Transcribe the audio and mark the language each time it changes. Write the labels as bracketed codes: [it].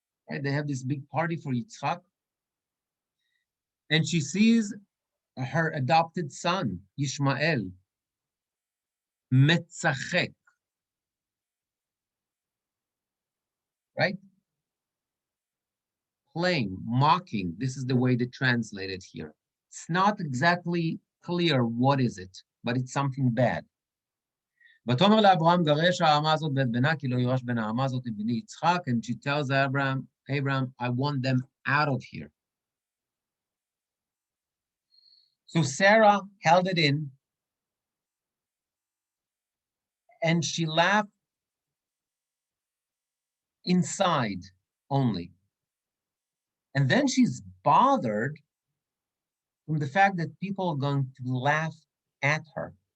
[en] Right, they have this big party for Yitzchak, and she sees her adopted son, Ishmael, metzachek. Right? Playing, mocking. This is the way they translate it here. It's not exactly clear what is it, but it's something bad. [he] ותאמר לאברהם גרש האמה הזאת ואת בנה כי לא יירש בן האמה הזאת את בני יצחק, [en] and she tells Abraham, I want them out of here. So Sarah held it in, and she laughed inside only. And then she's bothered from the fact that people are going to laugh at her.